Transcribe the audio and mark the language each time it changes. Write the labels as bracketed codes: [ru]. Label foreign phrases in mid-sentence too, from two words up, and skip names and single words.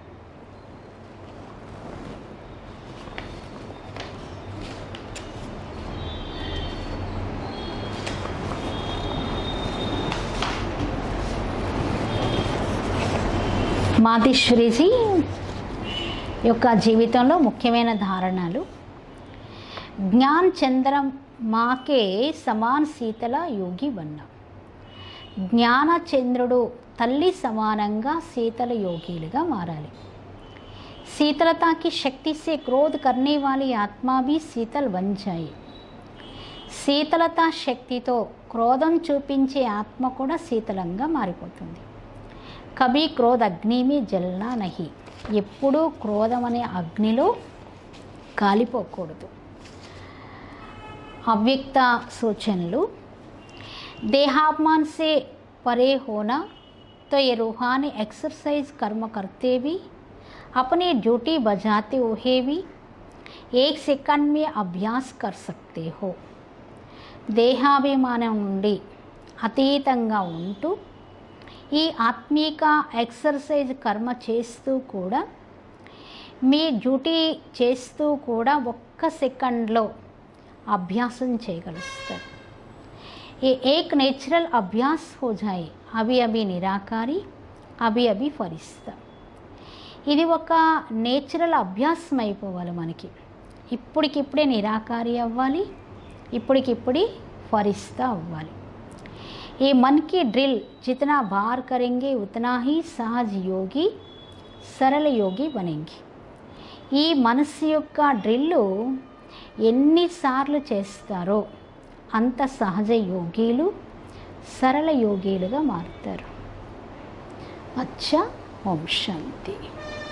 [te] మాతేశ్వరీజీ యొక్క జీవితంలో ముఖ్యమైన ధారణలు. [hi] ज्ञान चंद्रम माके समान शीतल योगी बनना. [te] జ్ఞాన చంద్రుడు తల్లి సమానంగా శీతల యోగిలుగా మారాలి. [hi] शीतलता की शक्ति से क्रोध करने वाली आत्मा भी शीतल बन जाए. [te] శీతలతా శక్తితో క్రోధం చూపించే ఆత్మ కూడా శీతలంగా మారిపోతుంది. [hi] कभी क्रोध अग्नि में जलना नहीं. [te] ఎప్పుడూ క్రోధం అనే అగ్నిలో కాలిపోకూడదు. అవ్యక్త సూచనలు. [hi] देहाभिमान से परे होना तो ये रूहानी एक्सरसाइज कर्म करते भी अपनी ड्यूटी बजाते हुए भी 1 सेकंड में अभ्यास कर सकते हो. [te] దేహాభిమానం నుండి అతీతంగా ఉంటూ ఈ ఆత్మీక ఎక్సర్సైజ్ కర్మ చేస్తూ కూడా మీ డ్యూటీ చేస్తూ కూడా 1 సెకండ్లో అభ్యాసం చేయగలుగుతారు. [hi] ये एक नेचुरल अभ्यास हो जाए. अभी अभी निराकारी, अभी अभी फरिस्ता. [te] ఇది ఒక నేచురల్ అభ్యాసం అయిపోవాలి మనకి. ఇప్పటికిప్పుడే నిరాకారి అవ్వాలి, ఇప్పటికిప్పుడే ఫరిస్తా అవ్వాలి. [hi] ఈ मन की ड्रिल जितना बार करेंगे उतना ही सहज योगी सरल योगी बनेंगे. [te] ఈ మనసు యొక్క డ్రిల్లు ఎన్నిసార్లు చేస్తారో అంత సహజ యోగీలు సరళ యోగీలుగా మారుతారు. అచ్చా, ఓం శాంతి.